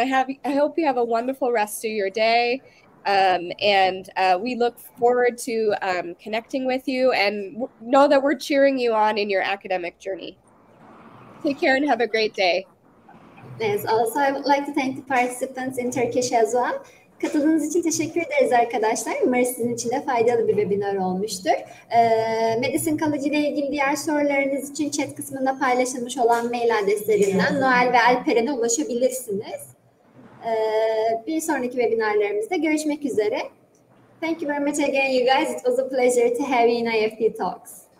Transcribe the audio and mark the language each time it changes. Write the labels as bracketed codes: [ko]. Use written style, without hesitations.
[en] I hope you have a wonderful rest of your day. And we look forward to connecting with you and know that we're cheering you on in your academic journey. Take care and have a great day. Yes, also I would like to thank the participants in Turkish as well. [tr] Katıldığınız için teşekkür ederiz arkadaşlar. Umarım sizin için de faydalı bir webinar olmuştur. Madison College ile ilgili diğer sorularınız için chat kısmında paylaşılmış olan mail adreslerinden Noel ve Alperen'e ulaşabilirsiniz. Bir sonraki webinarlarımızda görüşmek üzere. [en] Thank you very much again, you guys. It was a pleasure to have you in IEFT Talks.